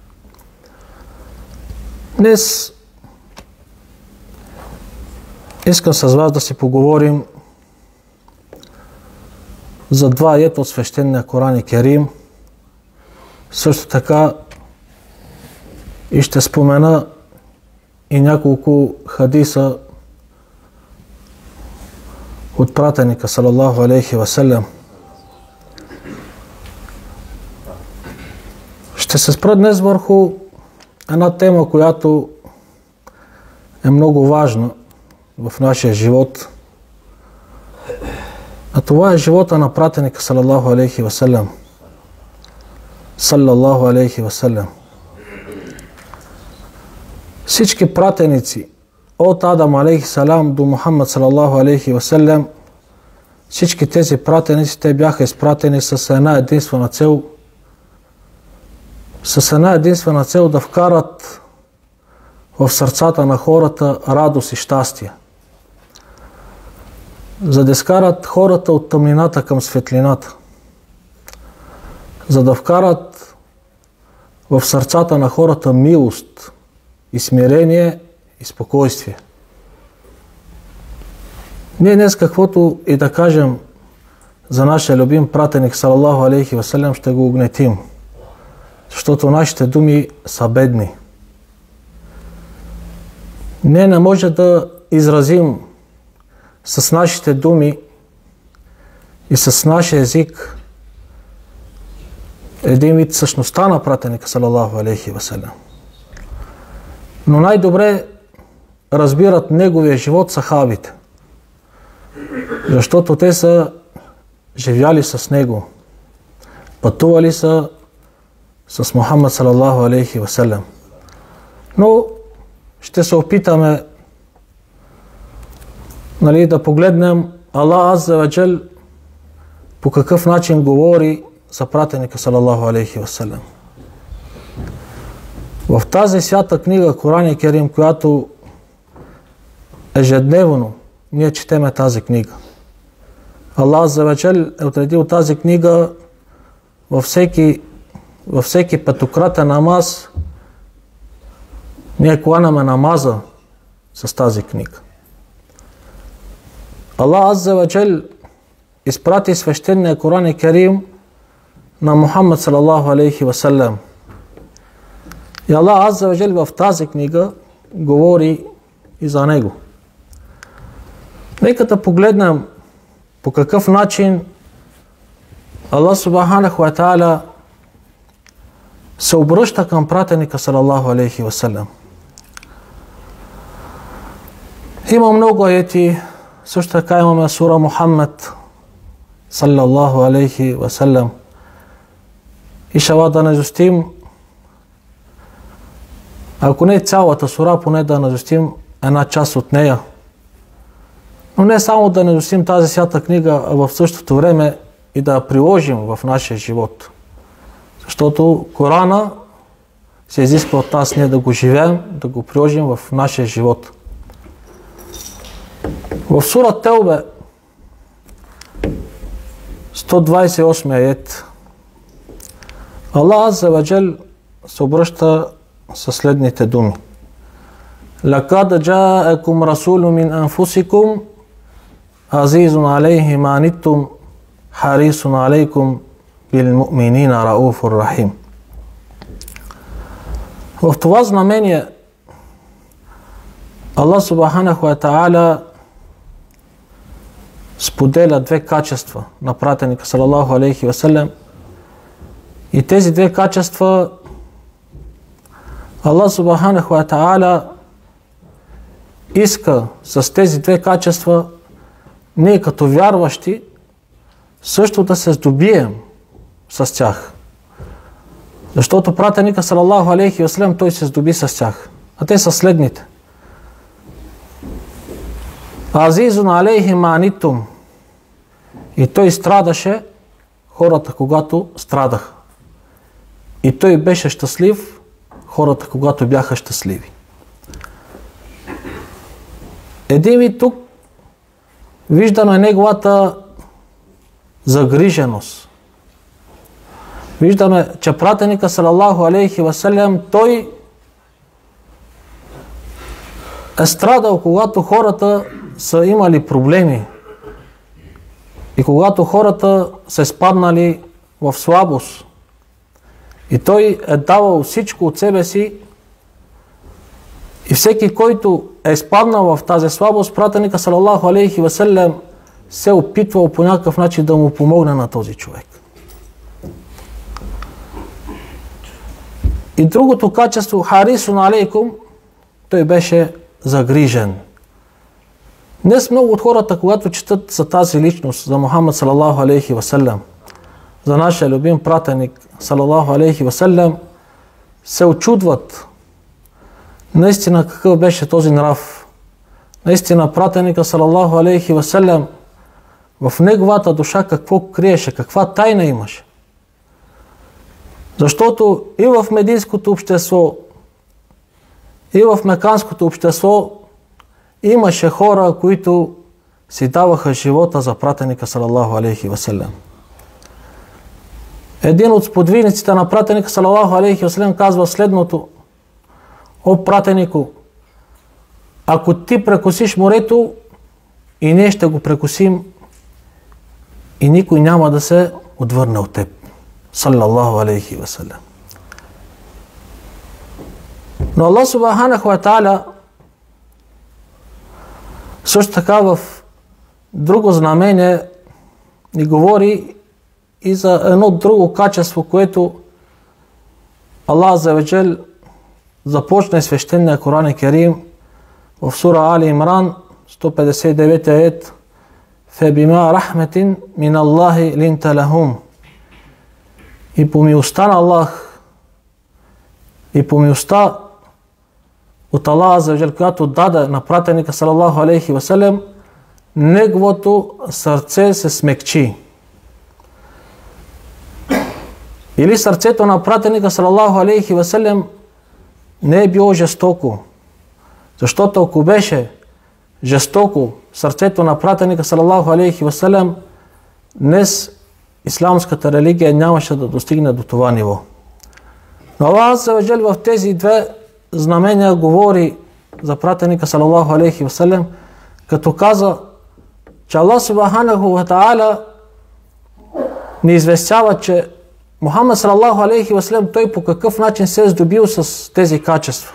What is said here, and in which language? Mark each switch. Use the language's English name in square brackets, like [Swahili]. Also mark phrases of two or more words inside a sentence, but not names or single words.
[Bulgarian] Днес искам с вас да си поговорим за два аета от свещения Коран и Керим. Също така и ще спомена и няколко хадиса от пратеника [Arabic] صلى الله عليه وسلم. [Bulgarian] Ще се спра днес върху една тема, която е много важна в нашия живот. А това е живота на пратеника [Arabic] صلى الله عليه وسلم. صلى الله عليه وسلم. [Bulgarian] Всички пратеници от Адам [Arabic] عليه السلام [Bulgarian] до Мухаммад [Arabic] صلى الله عليه وسلم, [Bulgarian] всички тези пратеници, те бяха изпратени с една единствена цел. С една единствена цел да вкарат в сърцата на хората радост и щастие. За да изкарат хората от тъмнината към светлината. За да вкарат в сърцата на хората милост и смирение и спокойствие. Ние днес каквото и да кажем за нашия любим пратеник [Arabic] صلى الله عليه وسلم, [Bulgarian] ще го угнетим. Защото нашите думи са бедни. Ние не може да изразим с нашите думи и с нашия език един вид същността на пратеника [Arabic] صلى الله عليه وسلم. [Bulgarian] Но най-добре разбират неговия живот сахабите. Защото те са живяли с него. Пътували са с Мухаммад [Arabic] صلى الله عليه وسلم. [Bulgarian] Но ще се опитаме да погледнем Аллах [Arabic] عز وجل [Bulgarian] по какъв начин говори за пратеника [Arabic] صلى الله عليه وسلم. [Bulgarian] В тази свята книга Коран и Керим, която ежедневно ние четеме тази книга. Аллах [Arabic] عز وجل [Bulgarian] е отредил тази книга във всеки петократен намаз. Ние кланяме намаза с тази книга. Аллах [Arabic] عز وجل [Bulgarian] изпрати свещения Коран и Керим на Мухаммад [Arabic] صلى الله عليه وسلم. [Bulgarian] И Аллах [Arabic] عز وجل [Bulgarian] в тази книга говори и за него. Нека да погледнем по какъв начин Аллах [Arabic] سبحانه وتعالى [Bulgarian] се обръща към пратеника [Arabic] صلى الله عليه وسلم. [Bulgarian] Има много аети, също така имаме сура Мухаммад [Arabic] صلى الله عليه وسلم. [Bulgarian] И шала да назустим, ако не цялата сура, поне да назустим една част от нея. Но не само да назустим тази свята книга, а в същото време и да я приложим в нашия живот. Защото Корана се изисква от нас ние да го живеем, да го приложим в нашия живот. В сура Телбе 128 аят Аллах [Arabic] عز وجل [Bulgarian] се обръща със следните думи. [Arabic] لقد جاءكم رسول من أنفسكم عزيز عليه ما عنتم حريص عليكم بالمؤمنين رؤوف رحيم. [Bulgarian] В това знамение Аллах [Arabic] سبحانه وتعالى [Bulgarian] споделя две качества на пратеника [Arabic] صلى الله عليه وسلم, [Bulgarian] и тези две качества Аллах [Arabic] سبحانه وتعالى [Bulgarian] иска с тези две качества ние като вярващи също да се здобием с тях. Защото пратеника [Arabic] صلى الله عليه وسلم [Bulgarian] той се здоби с тях. А те са следните. [Arabic] عزيز عليه ما عنتم. [Bulgarian] И той страдаше хората, когато страдаха. И той беше щастлив хората, когато бяха щастливи. Един вид тук виждаме неговата загриженост. Виждаме, че пратеника [Arabic] صلى الله عليه وسلم [Bulgarian] той е страдал, когато хората са имали проблеми и когато хората са спаднали в слабост. И той е давал всичко от себе си, и всеки, който е спаднал в тази слабост, пратеника [Arabic] صلى الله عليه وسلم [Bulgarian] се опитвал по някакъв начин да му помогне на този човек. И другото качество, [Arabic] حريص عليكم, [Bulgarian] той беше загрижен. Днес много от хората, когато четат за тази личност, за Мухаммад [Arabic] صلى الله عليه وسلم, [Bulgarian] за нашия любим пратеник [Arabic] صلى الله عليه وسلم, [Bulgarian] се очудват наистина какъв беше този нрав. Наистина пратеника [Arabic] صلى الله عليه وسلم [Bulgarian] в неговата душа какво криеше, каква тайна имаше. Защото и в медийското общество, и в меканското общество имаше хора, които си даваха живота за пратеника [Arabic] صلى الله عليه وسلم. [Bulgarian] Един от сподвижниците на пратеника [Arabic] صلى الله عليه وسلم [Bulgarian] казва следното: о пратенико, ако ти прекосиш морето, и ние ще го прекосим, и никой няма да се отвърне от теб. [Arabic] صلى الله عليه وسلم. [Bulgarian] Но Аллах [Arabic] سبحانه وتعالى [Bulgarian] също така в друго знамение ни говори и за едно друго качество, което Аллах [Arabic] عز وجل [Bulgarian] започна свещения Коран Керим в сура Али Имран 159 аят: [Arabic] فبما رحمة من الله لنت لهم. [Bulgarian] И по милостта на Аллах, и по милостта от Аллах [Arabic] عز وجل, [Bulgarian] която даде на пратеника [Arabic] صلى الله عليه وسلم, [Bulgarian] неговото сърце се смекчи. Или сърцето на пратеника [Arabic] صلى الله عليه وسلم [Bulgarian] не е било жестоко. Защото ако беше жестоко сърцето на пратеника [Arabic] صلى الله عليه وسلم, [Bulgarian] днес исламската религия нямаше да достигне до това ниво. Но Аллах [Arabic] عز وجل [Bulgarian] в тези две знамения говори за пратеника [Arabic] صلى الله عليه وسلم, [Bulgarian] като каза, че Аллах [Arabic] سبحانه وتعالى [Bulgarian] ни известява, че Мухаммад [Arabic] صلى الله عليه وسلم [Bulgarian] той по какъв начин се е здобил с тези качества.